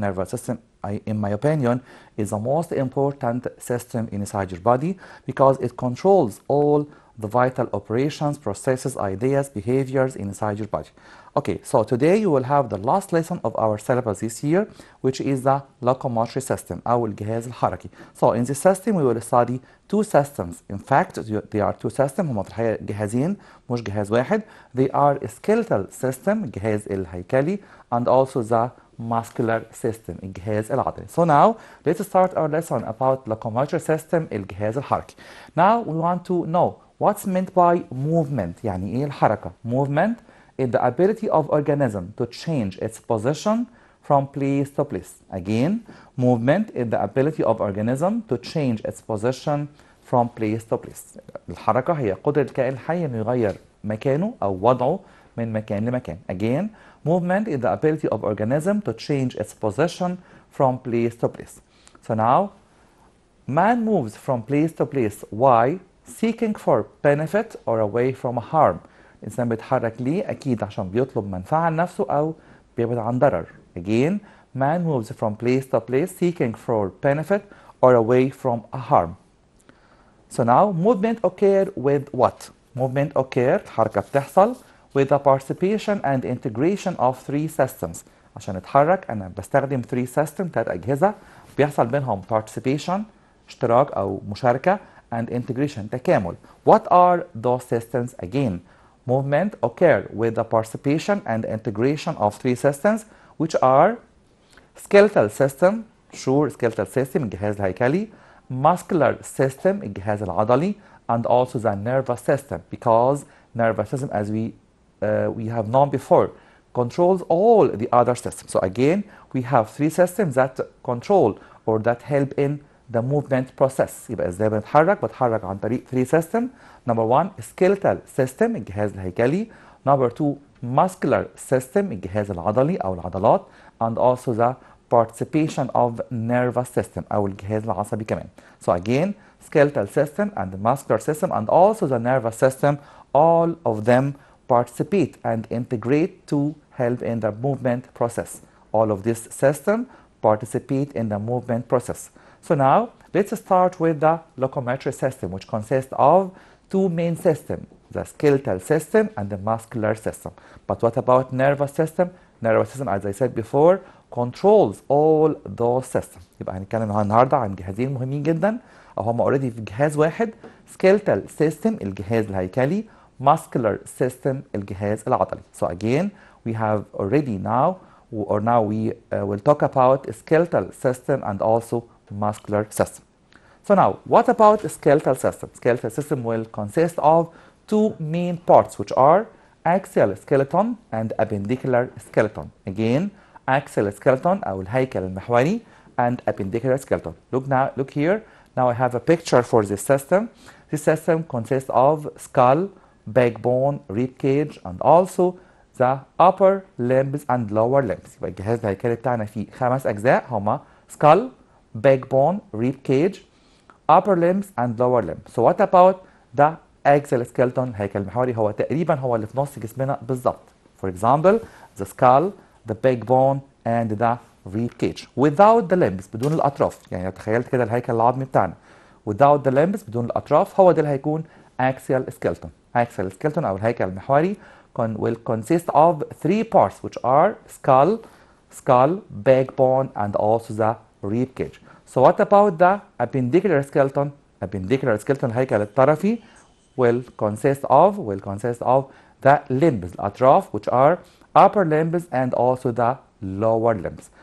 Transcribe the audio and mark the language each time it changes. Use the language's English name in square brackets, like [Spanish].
[English] Nervous system, in my opinion, is the most important system inside your body because it controls all the vital operations, processes, ideas, behaviors inside your body. Okay, so today you will have the last lesson of our syllabus this year, which is the locomotory system, [Arabic] أو الجهاز الحركي. [English] So in this system we will study 2 systems. In fact, they are 2 systems. [Arabic] هما في الحقيقة جهازين مش جهاز واحد. [English] They are skeletal system, [Arabic] الجهاز الهيكلي, [English] and also the muscular system, [Arabic] الجهاز العضلي. [English] So now let's start our lesson about locomotory system, [Arabic] الجهاز الحركي. [English] Now we want to know what's meant by movement. [Arabic] يعني ايه الحركة؟ [English] Movement is the ability of organism to change its position from place to place. Again, movement is the ability of organism to change its position from place to place. [Arabic] الحركة هي قدرة الكائن الحي انه يغير مكانه او وضعه من مكان لمكان. [English] Again, movement is the ability of organism to change its position from place to place. So now, man moves from place to place. Why? Seeking for benefit or away from harm. [Arabic] الإنسان بيتحرك ليه؟ أكيد عشان بيطلب منفعة لنفسه أو بيبعد عن ضرر. [English] Again, man moves from place to place seeking for benefit or away from a harm. So now, movement occur with what? Movement occur, [Arabic] الحركة بتحصل [English] with the participation and integration of 3 systems. [Arabic] عشان اتحرك أنا بستخدم 3 systems، 3 أجهزة بيحصل بينهم participation، اشتراك أو مشاركة، [English] and integration، [Arabic] تكامل. [English] What are those systems again? Movement occur with the participation and integration of 3 systems, which are skeletal system, skeletal system [Arabic] الجهاز الهيكلي, [English] muscular system [Arabic] الجهاز العضلي, [English] and also the nervous system, because nervous system, as we have known before, controls all the other systems. So again, we have 3 systems that control or that help in the movement process. [Arabic] يبقى ازاي بتحرك عن طريق 3 system. [English] Number 1 skeletal system الجهاز الهيكلي. Number 2 muscular system [Arabic] الجهاز العضلي أو العضلات, [English] and also the participation of nervous system [Arabic] أو الجهاز العصبي كمان. [English] So again, skeletal system and the muscular system and also the nervous system, all of them participate and integrate to help in the movement process. All of this system participate in the movement process. So now, let's start with the locomotory system, which consists of 2 main systems, the skeletal system and the muscular system. But what about nervous system? Nervous system, as I said before, controls all those systems. [Arabic] يبقى هنتكلم النهارده عن جهازين مهمين جدا، او هم اوريدي في جهاز واحد. [English] skeletal system [Arabic] الجهاز الهيكلي، [English] muscular system [Arabic] الجهاز العضلي. [English] So again, we have already now we will talk about skeletal system and also muscular system. So now, what about skeletal system? Skeletal system will consist of 2 main parts, which are axial skeleton and appendicular skeleton. Again, axial skeleton [Arabic] أو الهيكل المحوري [English] and appendicular skeleton. Look here. Now I have a picture for this system. This system consists of skull, backbone, rib cage, and also the upper limbs and lower limbs. [Arabic] يبقى الجهاز الهيكلي بتاعنا فيه 5 أجزاء هما [English] skull, backbone, rib cage, upper limbs and lower limbs. So what about the axial skeleton? [Arabic] الهيكل المحوري هو اللي في نص جسمنا بالظبط. [English] For example, the skull, the backbone and the rib cage. Without the limbs، [Arabic] بدون الأطراف. يعني لو تخيلت كده الهيكل العظمي بتاعنا [English] without the limbs، [Arabic] بدون الأطراف، هو ده اللي هيكون axial skeleton. [English] Axial skeleton [Arabic] أو الهيكل المحوري [English] will consist of 3 parts, which are skull, backbone, and also the rib cage. So what about the appendicular skeleton? Appendicular skeleton [Arabic] الهيكل الطرفي [English] will consist of the limbs, [Arabic] الأطراف, [English] which are upper limbs and also the lower limbs.